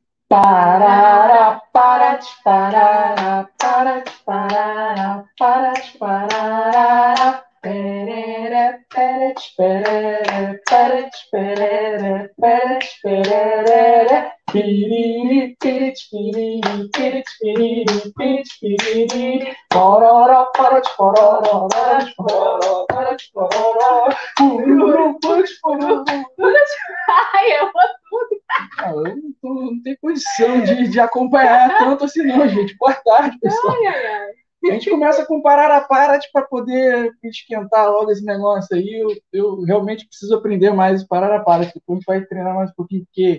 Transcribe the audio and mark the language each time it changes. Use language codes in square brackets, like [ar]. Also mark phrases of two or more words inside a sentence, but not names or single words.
[pt] Parará, para de parará, para de parará, para de parará. Perere, pere de perere, pere de perere, pere de perere. Piriri, piri de piriri, piri de piriri, piri de piriri. Pororó, para de pororó, para de pororó, para de pororó. Pururu, para de pororó. Ai, eu Eu não tenho condição de acompanhar tanto assim, não, gente. Boa tarde, pessoal. ai. A gente começa com Pararapara para poder esquentar logo esse negócio aí. Eu realmente preciso aprender mais Pararapara, depois a gente vai treinar mais um pouquinho, porque